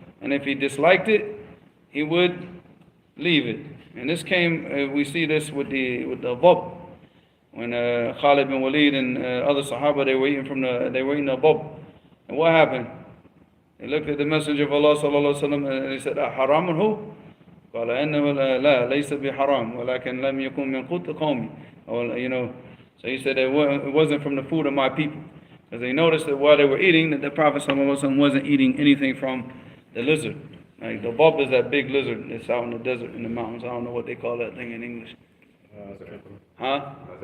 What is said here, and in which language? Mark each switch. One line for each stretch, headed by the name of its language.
English: And if he disliked it, he would leave it. And this came, we see this with the dhab. when Khalid bin Walid and other Sahaba, they were eating a bub. And what happened? They looked at the Messenger of Allah sallallahu alaihi wasallam and they said, "Haram hu?"
Arabic: قال إنه لا ليس بحرام ولكن لم يكن من قوت قومي.
English: Or, you know, so he said it wasn't from the food of my people. Because they noticed that while they were eating, that the Prophet ﷺ wasn't eating anything from the lizard. Like the bub is that big lizard that's out in the desert, in the mountains. I don't know what they call that thing in English. Huh?